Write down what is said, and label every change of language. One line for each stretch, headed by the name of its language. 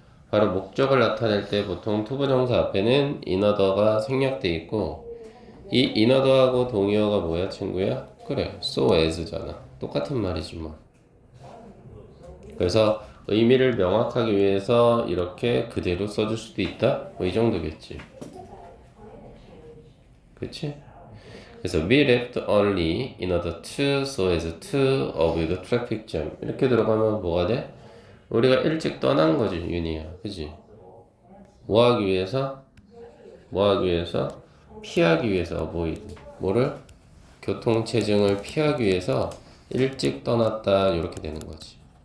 Korean: 바로 목적을 나타낼 때 보통 투부정사 앞에는 인어더가 생략돼 있고 이 인어더하고 동의어가 뭐야 친구야? 그래
English: so as
Korean: 잖아. 똑같은 말이지 뭐. 그래서 의미를 명확하기 위해서 이렇게 그대로 써줄 수도 있다? 뭐 이 정도겠지. 그치? 그래서
English: we left early in order to so as to avoid traffic jam.
Korean: 이렇게 들어가면 뭐가 돼? 우리가 일찍 떠난 거지, 윤희야. 그지? 뭐 하기 위해서? 뭐 하기 위해서? 피하기 위해서 avoid. 뭐를? 교통체증을 피하기 위해서 일찍 떠났다. 이렇게 되는 거지.